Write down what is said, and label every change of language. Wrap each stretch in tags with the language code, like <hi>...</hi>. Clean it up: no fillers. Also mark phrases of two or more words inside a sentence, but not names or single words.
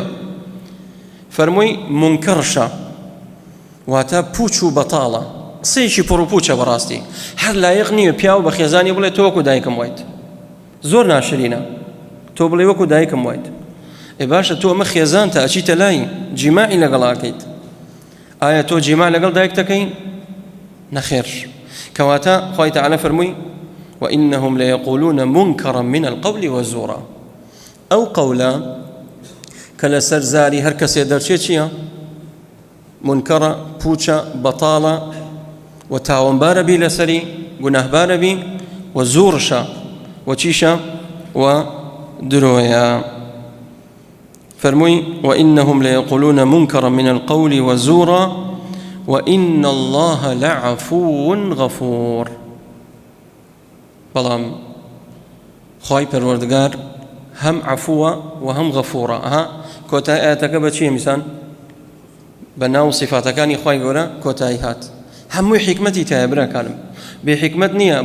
<ckb>فەرمووی منکەرشە، واتە پوچ و بەتاڵە، قسەیەکی پڕ و پوچە بەڕاستی، هەر لایەق نییە پیاو بە خێزانی بڵێ تۆ وەکو دایکم وایت. زۆر ناشرینە تۆ بڵێ وەکو دایکم وایت. ئێ باشە تۆ ئەمە خێزانتە ئەچیتە لای جیماعی لەگەڵاکەیت، ئایا تۆ جیماع لەگەڵ دایک دەکەی؟ نەخێر. کەواتە خوای تعالی فەرمووی</ckb> <ar>وإنهم ليقولون منكرا من القول وزورا.</ar> <ckb>ئەو قەولە کە لەسەر زاری هەر کەسێ دەرچێت چییە؟ منکەرە، پوچە، بەتاڵە و تاوانبارە بی لەسەری، گوناهبارە بی و زۆرشە و چیشە و درۆیە. فەرمووی</ckb> <ar>وإنهم ليقولون منكرا من القول وزورا وإن الله لعفو غفور.</ar> <ckb>بەڵام خوای پەروەردگار هەم عەفووە و هەم غەفوورە. کۆتای ئاەتەکە بە چییە میسان؟ بە ناو صفاتەکانی خوای گەورە کۆتایی هات. هەمووی حیکمەتی تایە براکانم، بێ حیکمەت نییە.</ckb>